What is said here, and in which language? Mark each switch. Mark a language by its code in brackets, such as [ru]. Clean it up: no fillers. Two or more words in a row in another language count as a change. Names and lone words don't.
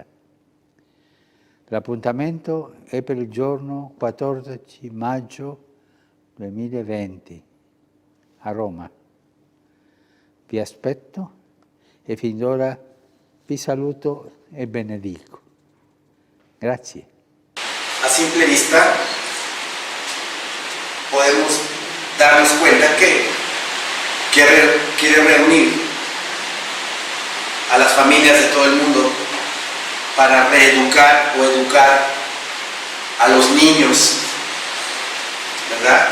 [it] L'appuntamento è per il giorno 14 maggio 2020 a Roma. Vi aspetto e fin d'ora vi saluto e benedico. Grazie. [es] A simple vista podemos darnos cuenta que quiere reunir a las familias de todo el mundo para reeducar o educar a los niños, ¿verdad?